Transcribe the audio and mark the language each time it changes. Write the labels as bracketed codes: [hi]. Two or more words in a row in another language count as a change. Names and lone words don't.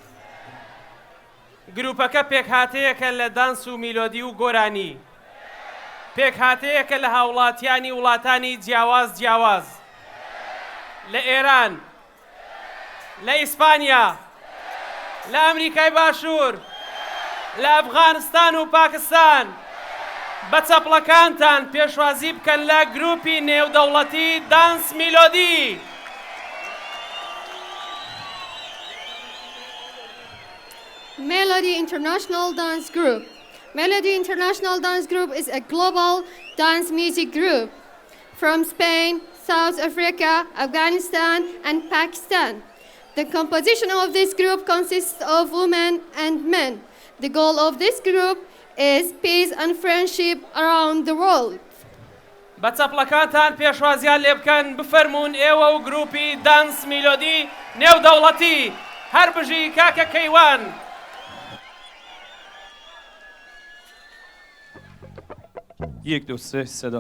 [ckb] گروپەکە پێکهاتەیەکە لە دانس و میلۆدی و گۆرانی پێکهاتەیەکە لە هاوڵاتیانی وڵاتانی جیاواز لە ئێران لە ئیسپانیا لە ئەمریکای باشوور لە ئەفغانستان و پاکستان بە چەپڵەکانتان پێشوازی بکەن لە گروپی نێودەوڵەتی دانس میلۆدی. [en] Melody International Dance Group. Melody International Dance Group is a global dance music group from Spain, South Africa, Afghanistan, and Pakistan. The composition of this group consists of women and men. The goal of this group is peace and friendship around the world. [ckb] بە چەپڵەکانتان پێشوازیان لێ بکەن بفەرمونون ئێوە و گروپی دانس میلۆدی نێودەوڵەتی هەر بژی کاکە کەیوان. یەک دو سێ سەدا.